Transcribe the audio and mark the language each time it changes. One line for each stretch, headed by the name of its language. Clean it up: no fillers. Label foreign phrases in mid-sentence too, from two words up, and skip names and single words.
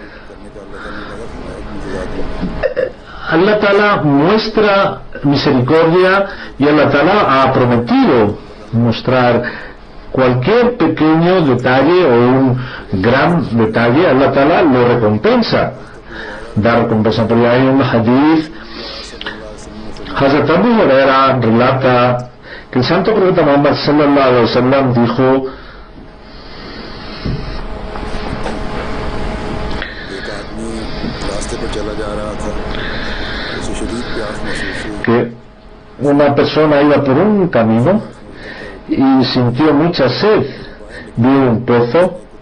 Arabic: الله تعالى
Spanish: muestra misericordia y
Arabic: الله تعالى
Spanish: ha prometido mostrar cualquier pequeño detalle o un gran detalle.
Arabic: الله تعالى
Spanish: lo recompensa, da recompensa. Porque hay un hadith, Hazrat Abu Huraira relata que el santo profeta Muhammad
Arabic: صلى الله عليه وسلم
Spanish: dijo: que una persona iba por un camino y sintió mucha sed, vio un pozo,